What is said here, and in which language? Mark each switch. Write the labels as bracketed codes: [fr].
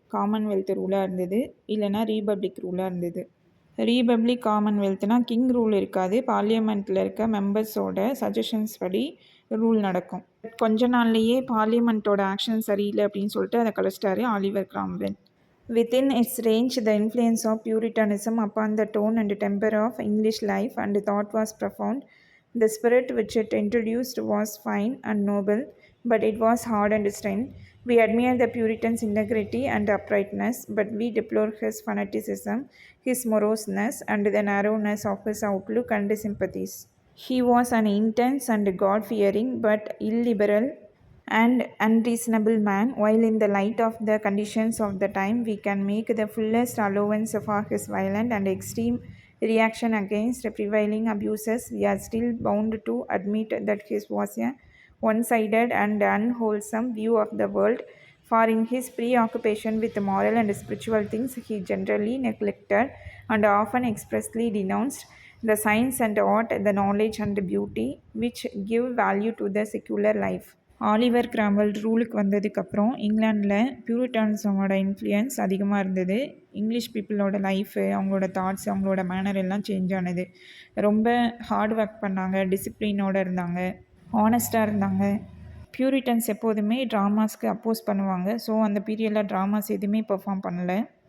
[ta] Commonwealth ரூலாக இருந்தது, இல்லைனா Republic ரூலாக இருந்தது. ரீபப்ளிக் காமன்வெல்த்னா கிங் ரூல் இருக்காது, பார்லிமெண்ட்டில் இருக்க மெம்பர்ஸோட சஜஷன்ஸ் படி ரூல் நடக்கும். கொஞ்ச நாள்லேயே பார்லிமெண்ட்டோட ஆக்ஷன் சரியில்லை அப்படின்னு சொல்லிட்டு அதை கழிச்சிட்டாரு Oliver Cromwell. [en] Within its range, the influence of Puritanism upon the tone and temper of English life and thought was profound. The spirit which it introduced was fine and noble, but it was hard and stern. We admire the Puritan's integrity and uprightness, but we deplore his fanaticism, his moroseness, and the narrowness of his outlook and sympathies. He was an intense and God-fearing but illiberal and unreasonable man, while in the light of the conditions of the time we can make the fullest allowance for his violent and extreme reaction against prevailing abuses, we are still bound to admit that his was a one-sided and unwholesome view of the world, for in his preoccupation with moral and spiritual things he generally neglected and often expressly denounced the science and art, the knowledge and beauty which give value to the secular life. [ta] Oliver Cromwell ரூலுக்கு வந்ததுக்கப்புறம் இங்கிலாண்டில் பியூரிட்டானிசமோட influence அதிகமாக இருந்தது. English பீப்புளோட life, அவங்களோட thoughts, அவங்களோட manor எல்லாம் change ஆனது. ரொம்ப hard work பண்ணாங்க, டிசிப்ளினோடு இருந்தாங்க, ஆனஸ்ட்டாக இருந்தாங்க. பியூரிட்டன்ஸ் எப்போதுமே ட்ராமாஸ்க்கு அப்போஸ் பண்ணுவாங்க. ஸோ அந்த பீரியடில் ட்ராமாஸ் எதுவுமே பெர்ஃபார்ம் பண்ணலை.